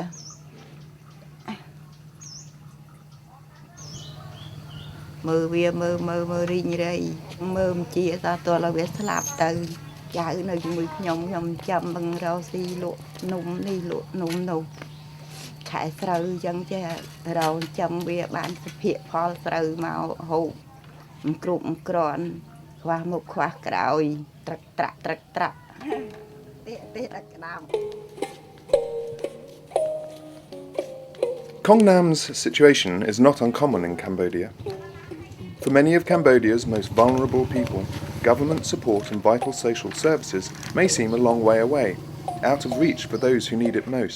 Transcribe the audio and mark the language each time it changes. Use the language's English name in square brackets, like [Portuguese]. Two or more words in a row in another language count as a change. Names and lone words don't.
[Khmer] មើលរីងរៃមើលមិនជាតើតើឲ្យវាស្លាប់ទៅចៅនៅជាមួយខ្ញុំចាំបឹងរោស៊ីលក់នំនេះលក់នំនោះខែស្រូវចឹងចេះរោចាំវាបានសុភ័ក្រផលស្រូវមកហូបមិនគ្រប់មិនក្រាន់ខ្វះមុខខ្វះក្រោយត្រឹកត្រាក់ទេដាក់ក្តាម [English] Kong Nam's situation is not uncommon in Cambodia. For many of Cambodia's most vulnerable people, government support and vital social services may seem a long way away, out of reach for those who need it most.